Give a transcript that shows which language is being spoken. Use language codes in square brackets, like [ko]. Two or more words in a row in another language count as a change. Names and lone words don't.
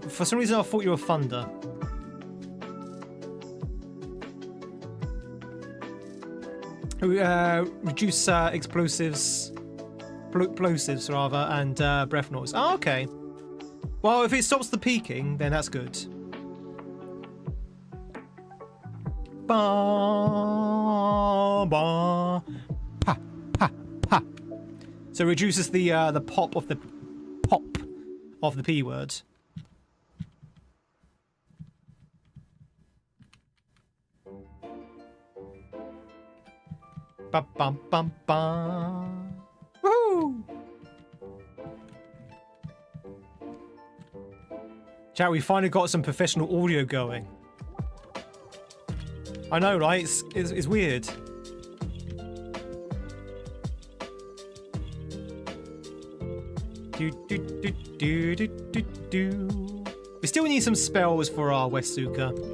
[en] For some reason, I thought you were Thunder. Reduce explosives rather, and breath noise. Oh, okay. Well, if it stops the peaking, then that's good. Ba ba pa pa pa. So it reduces the pop of the P word. Ba bum bum bum. Woo! Chat, we finally got some professional audio going. I know, right? It's weird. We still need some spells for our Westuka.